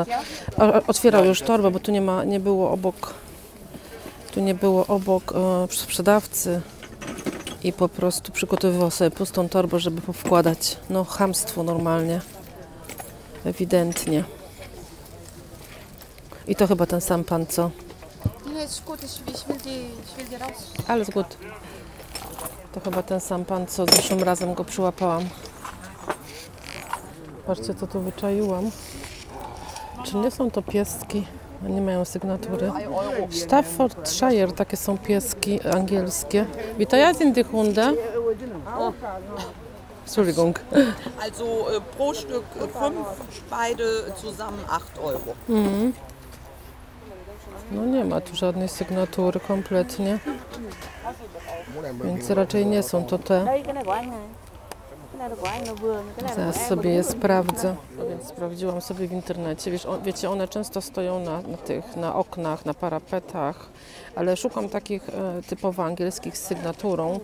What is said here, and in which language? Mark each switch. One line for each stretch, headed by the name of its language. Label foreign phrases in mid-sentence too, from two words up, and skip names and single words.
Polish: Otwierał już torbę, bo tu nie było obok sprzedawcy i po prostu przygotowywał sobie pustą torbę, żeby powkładać. No chamstwo normalnie. Ewidentnie. I to chyba ten sam pan, co? Nie, jest
German: gut, ich will die raus. Alles gut.
Polish: To chyba ten sam pan, co zeszłym razem go przyłapałam. Patrzcie, co tu wyczaiłam. Czy nie są to pieski? Nie mają sygnatury. Staffordshire, takie są pieski angielskie.
German: Wie ja sind die Hunde? Entschuldigung. Also pro Stück 5, beide zusammen 8 €. Mhm.
Polish: No nie ma tu żadnej sygnatury kompletnie. Więc raczej nie są to te. Zaraz sobie je sprawdzę. Więc sprawdziłam sobie w internecie. Wiecie, one często stoją na oknach, na parapetach, ale szukam takich typowo angielskich z sygnaturą.